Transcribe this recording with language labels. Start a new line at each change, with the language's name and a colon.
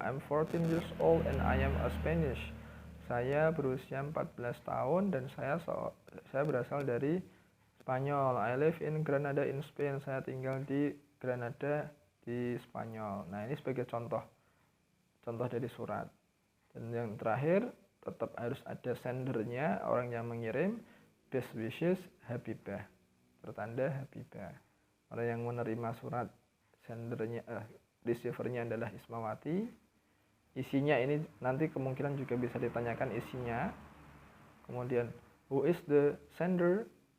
English: I'm 14 years old and I am a Spanish.
Indonesian: Saya berusia 14 tahun dan saya berasal dari Spanyol.
English: I live in Granada in Spain.
Indonesian: Saya tinggal di Granada di Spanyol. Nah, ini sebagai contoh dari surat. Dan yang terakhir, tetap harus ada sendernya, orang yang mengirim,
English: best wishes Habibah,
Indonesian: bertanda Habibah. Orang yang menerima surat, sendernya, receivernya adalah Ismawati. Isinya ini nanti kemungkinan juga bisa ditanyakan isinya.
English: Kemudian who is the sender?